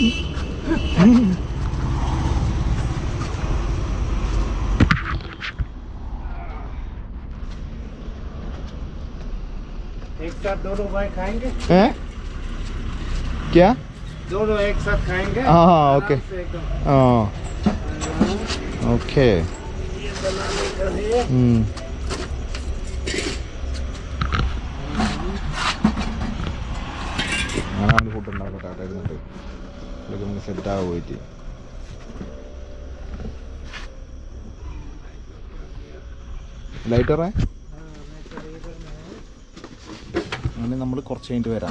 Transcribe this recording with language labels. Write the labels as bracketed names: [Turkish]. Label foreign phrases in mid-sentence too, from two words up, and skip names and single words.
[Hindi] एक साथ दोनों भाई खाएंगे. हैं क्या? दोनों एक साथ खाएंगे. हाँ हाँ ओके. आराम से एकदम. हाँ ओके. ये बनाने का है. [Malayalam] ഞാനാണ് ഫുഡ് ഉണ്ടാക്കട്ടെ അവിടെ ഇരുന്നിട്ട് ഇതൊക്കെ നമുക്ക് സെറ്റാകാൻ പോയിട്ട്. ലൈറ്ററേ അങ്ങനെ നമ്മൾ കുറച്ച് കഴിഞ്ഞിട്ട് വരാം.